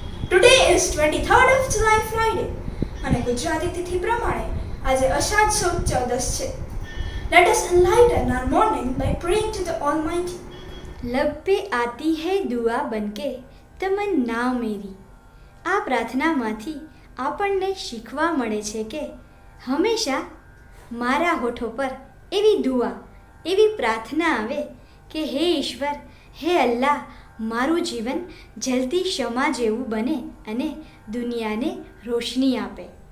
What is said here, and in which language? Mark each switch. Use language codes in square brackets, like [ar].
[en] Today is 23rd of July, Friday, [gu] અને ગુજરાતી તિથિ પ્રમાણે આજે અષાઢ સુદ 14 છે. [en] Let us enlighten our morning by praying to the Almighty. [hi] लब पे आती है दुआ बनके તમન્ના મેરી. [gu] આ પ્રાર્થનામાંથી આપણને શીખવા મળે છે કે હંમેશા મારા હોઠો પર એવી દુઆ એવી પ્રાર્થના આવે કે હે ઈશ્વર, હે અલ્લાહ, મારું જીવન જલતી ક્ષમા જેવું બને અને દુનિયાને રોશની આપે.